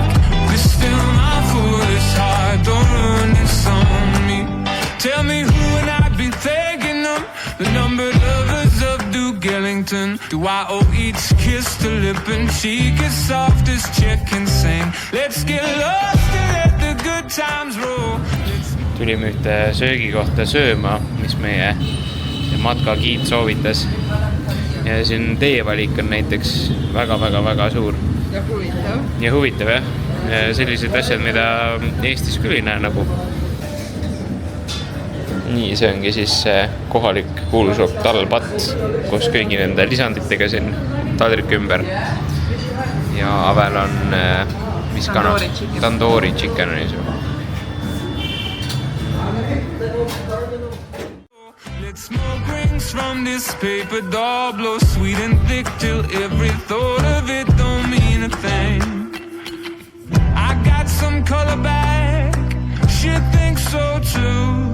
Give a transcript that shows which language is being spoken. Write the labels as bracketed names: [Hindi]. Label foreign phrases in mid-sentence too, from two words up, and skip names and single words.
[English] Be still my foolish heart, don't ruin this on me. Tell me who would I be thanking them? The numbered lovers of Duke Ellington. Do I owe each kiss to lip and cheek as soft as chick can sing? Let's get lost and let the good times roll. [Estonian] Tulime ühte söögikohta sööma, mis meie matkagiid soovitas. Ja siin teie valik on näiteks väga suur. Ja huvitav. Ja huvitav, jah. Sellised asjad, mida Eestis küll ei näe nagu. Nii, see ongi siis kohalik kuulus talpatt, kus kõigi nende lisanditega siin taldrik ümber. Ja avel on mis kana? [English] Tandoori chicken [Estonian] on niisugune. [English] Let smoke rings from this paper doll blow sweet and thick till every thought of it don't mean a thing. I got some color back, she thinks so too.